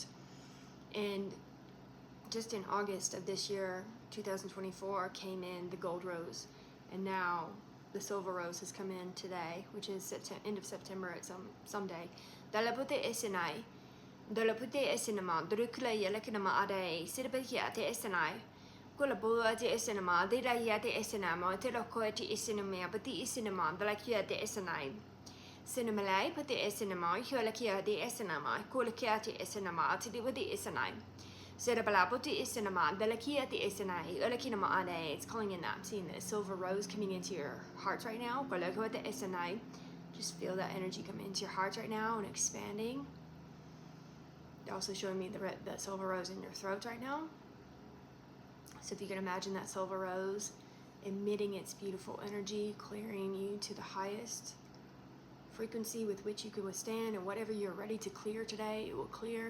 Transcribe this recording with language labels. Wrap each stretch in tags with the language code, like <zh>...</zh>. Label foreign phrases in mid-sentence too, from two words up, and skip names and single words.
<en>And just in August of this year, 2024, came in the gold rose, and now the silver rose has come in today, which is end of September at some day. Kula bua te esenama, dira ia te esenama, te roko te esenamea, pati esenama, dala kia te esenai. Senamalai, pati esenama, hiola kia te esenama, kula kia te esenama, te diwa te esenai. Serabala, pati esenama, dala kia te esenai, ula kinama ade. It's calling in that. I'm seeing the silver rose coming into your hearts right now. Kula kia te esenai. Just feel that energy come into your hearts right now and expanding. They're also showing me the silver rose in your throat right now. So if you can imagine that silver rose emitting its beautiful energy, clearing you to the highest frequency with which you can withstand, and whatever you're ready to clear today, it will clear.</en>